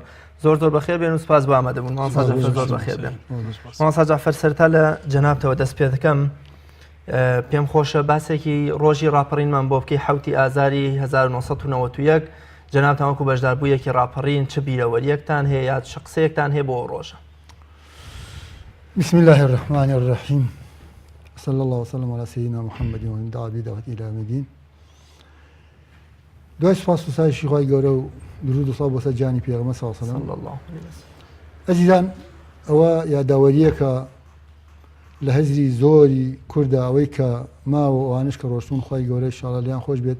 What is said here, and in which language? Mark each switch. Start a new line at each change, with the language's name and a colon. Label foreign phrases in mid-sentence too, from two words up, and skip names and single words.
Central Kurdish: زۆر بەخێر بێن و سپاس بۆ ئامادەبوون. مامۆستا جەعفەر زۆر بەخێر بێن. مامۆستا جەعفەر سەرتا لە جەنابتەوە دەست پێ دەکەم. پێم خۆشە باسێکی ڕۆژی ڕاپەڕینمان بۆ بکەی حوتی ئازاری 1991 جەنابتان وەکو بەشداربوویەکی ڕاپەڕین چ بیرەوەریەکتان هەیە یا چ قسەیەکتان هەیە بۆ ئەو ڕۆژە؟
Arabic: بسم الله الرحمن الرحیم. صلى الله وسلم على سيدنا محمد ومن دعا بدعوته إلى يوم الدين.
Central Kurdish: دوای سپاس و ستایشی خی گەورە و درود و سڵاو بۆ سەر جانی پێغەمبەر
Arabic: صلی الله علیه وسلم.
Central Kurdish: ئەزیزان، ئەوە یاداوەریەکە لە هەزری زۆری کووردا ئەوەی کە ماوە ئەوانش کە ڕۆشتون خی گەورە ئینشاڵڵا لیان خۆش بێت.